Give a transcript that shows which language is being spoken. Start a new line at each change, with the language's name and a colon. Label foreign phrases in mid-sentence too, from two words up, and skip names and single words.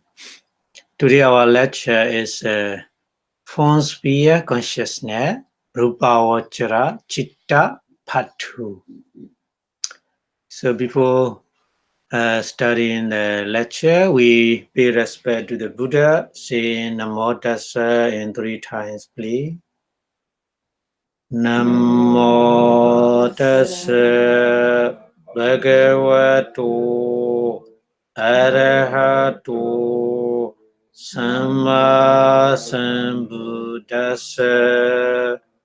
English: Today our lecture is Form Sphere Consciousness,
Pali: Rupa Vachara Chitta Part 2.
English: So before studying the lecture, we pay respect to the Buddha, saying
Pali: Namo Tassa
English: in 3 times, please.
Pali: Namo Tassa Bhagavato Arahato Samma Sambuddhassa.